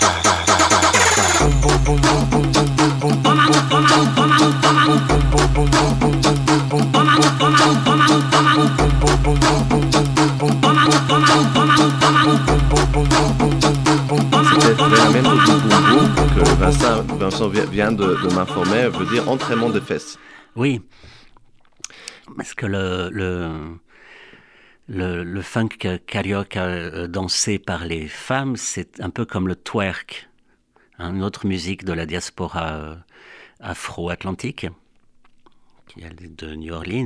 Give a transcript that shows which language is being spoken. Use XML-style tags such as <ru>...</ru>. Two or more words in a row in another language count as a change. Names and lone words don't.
<pt>Toma no, toma no, toma no, toma no. Toma no, toma no, toma no, toma no. Toma no, toma no, toma no, toma no.</pt> <fr>C'était</fr> <pt>treinamento do bumbum</pt> <fr>que Vincent vient de m'informer, veut dire entraînement des fesses. Oui, parce que le funk carioca dansé par les femmes, c'est un peu comme le twerk, une autre musique de la diaspora afro-atlantique, qui est de New Orleans.</fr>